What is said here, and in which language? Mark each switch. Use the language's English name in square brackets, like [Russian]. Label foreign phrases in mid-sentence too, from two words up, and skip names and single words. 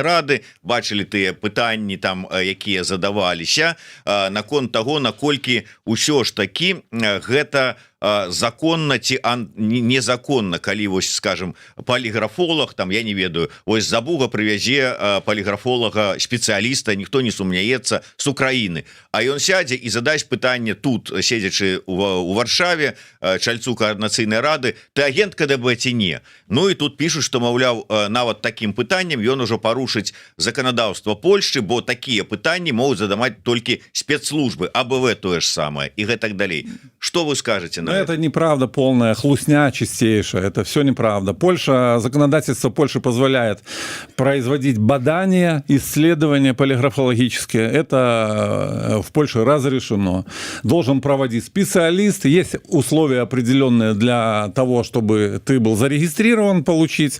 [Belarusian] рады, бачылі тыя пытанні там, якія задаваліся наконт таго, наколькі ўсё ж такі гэта законна ці незаконна, калі вось, скажем, поліграфолог, там, я не ведаю, вось за Буга прывязе поліграфолага спецыяліста, ніхто не сумняецца, з Украіны, а ён сядзе і задасць пытанне тут, седзячы у Варшаве, чальцу Коордынацыйнай рады: ты агент КДБ ці не? Ну і тут пішуць, што, маўляў, нават такім пытаннем ён ужо парушыць заканадаўства Польшчы, бо такія пытанні могуць задаваць толькі спецслужбы, АБВ тое ж самае і гэтак далей. [Russian] Что вы скажете на это? Это неправда полная, хлусня чистейшая, это все неправда. Законодательство Польши позволяет производить бадания, исследования полиграфологические. Это в Польше разрешено. Должен проводить специалист. Есть условия определенные для того, чтобы ты был зарегистрирован, получить.